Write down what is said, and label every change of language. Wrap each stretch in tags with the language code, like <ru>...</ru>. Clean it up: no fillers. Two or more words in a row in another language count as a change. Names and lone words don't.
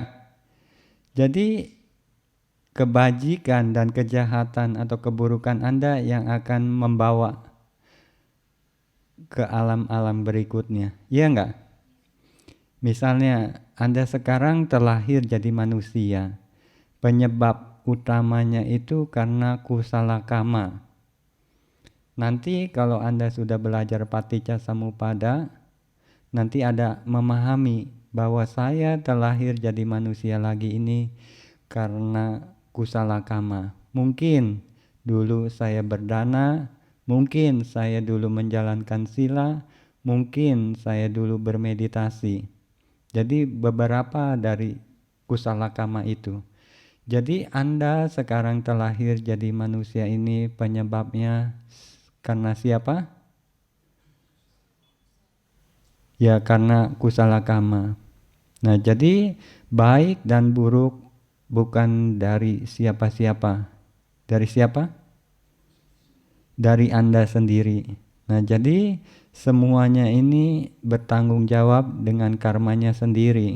<id>Jadi kebajikan dan kejahatan atau keburukan Anda yang akan membawa ke alam-alam berikutnya, iya nggak? Misalnya Anda sekarang terlahir jadi manusia, penyebab utamanya itu karena</id> <pi>kusala kama.</pi> <id>Nanti kalau Anda sudah belajar</id> <pi>Paticca Samuppada,</pi> <id>nanti ada memahami bahwa saya terlahir jadi manusia lagi ini karena</id> <pi>kusala kama.</pi> <id>Mungkin dulu saya berdana, mungkin saya dulu menjalankan sila, mungkin saya dulu bermeditasi. Jadi beberapa dari</id> <pi>kusala kama</pi> <id>itu. Jadi Anda sekarang terlahir jadi manusia ini penyebabnya karena siapa? Ya karena</id> <pi>kusala kama.</pi> <id>Nah jadi baik dan buruk bukan dari siapa-siapa. Dari siapa? Dari Anda sendiri. Nah jadi semuanya ini bertanggung jawab dengan karmanya sendiri.</id>